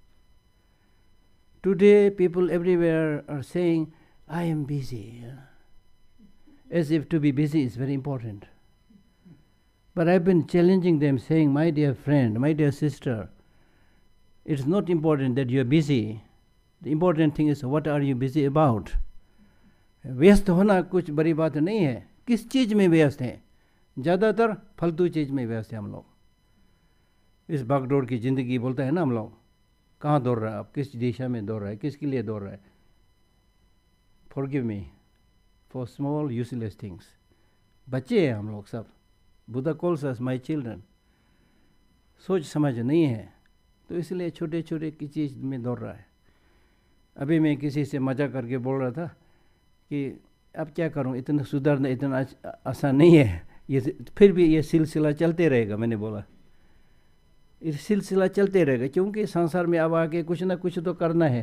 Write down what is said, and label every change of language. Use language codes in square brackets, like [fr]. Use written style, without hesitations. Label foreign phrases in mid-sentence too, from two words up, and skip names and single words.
[en] Today, people everywhere are saying, I am busy. As if to be busy is very important. But I've been challenging them, saying, my dear friend, my dear sister, it's not important that you're busy. The important thing is, what are you busy about? [hi] व्यस्त होना कुछ बड़ी बात नहीं है. किस चीज़ में व्यस्त हैं? ज़्यादातर फालतू चीज़ में व्यस्त हैं हम लोग. इस भागदौड़ की ज़िंदगी बोलता है ना हम लोग, कहाँ दौड़ रहा है आप, किस दिशा में दौड़ रहा है, किसके लिए दौड़ रहा है. [en] Forgive me for small useless things. [hi] बच्चे हैं हम लोग सब. [en] Buddha calls us my children. [hi] सोच समझ नहीं है, तो इसलिए छोटे छोटे की चीज़ में दौड़ रहा है. अभी मैं किसी से मजा करके बोल रहा था कि अब क्या करूं, इतना सुधरना इतना आसान नहीं है, ये फिर भी ये सिलसिला चलते रहेगा. मैंने बोला ये सिलसिला चलते रहेगा, क्योंकि संसार में अब आके कुछ ना कुछ तो करना है.